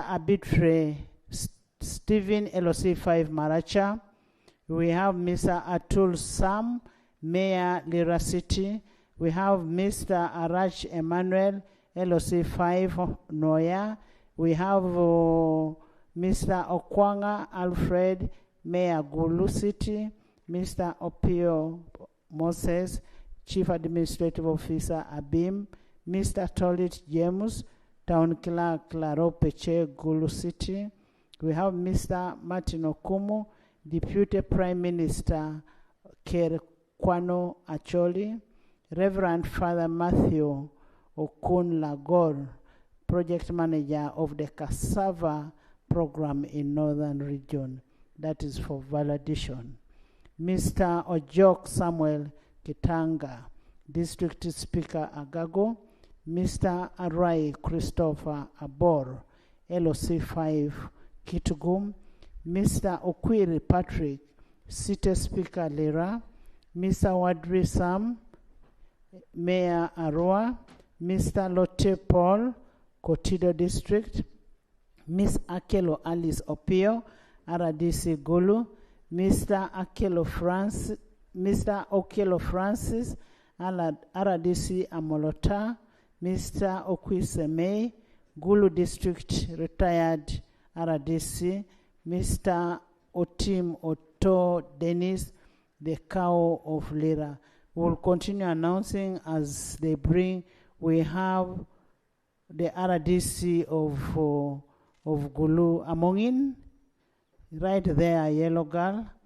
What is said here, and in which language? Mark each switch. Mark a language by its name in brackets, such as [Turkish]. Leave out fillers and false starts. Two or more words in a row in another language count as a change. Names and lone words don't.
[English] Arbitre Stephen LOC5 Maracha. We have Mr. Atul Sam, Mayor Lira City. We have Mr. Arach Emmanuel, LOC5 Noya. We have Mr. Okwanga Alfred, Mayor Gulu City. Mr. Opio Moses, Chief Administrative Officer Abim. Mr. Tolit James, Town Clerk Claro Peche, Gulu City. We have Mr. Martin Okumu, Deputy Prime Minister Ker Kwano Acholi. Reverend Father Matthew Okun Lagor, Project Manager of the Cassava Program in Northern Region. That is for validation. Mr. Ojok Samuel Kitanga, District Speaker Agago. Mr. Arai Christopher Abor, LOC5 Kitugum. Mr. Okwiri Patrick, City Speaker Lira. Mr. Wadri Sam, Mayor Arua. Mr. Lotte Paul, Kotido District. Miss Akelo Alice Opio, RDC Gulu. Mr. Okelo Francis, RDC Amolota. Mr. Okwise May, Gulu District Retired RDC. Mr. Otim Otto Dennis, the cow of Lira. We'll continue announcing as they bring. We have the RDC of Gulu Amongin, right there, yellow girl.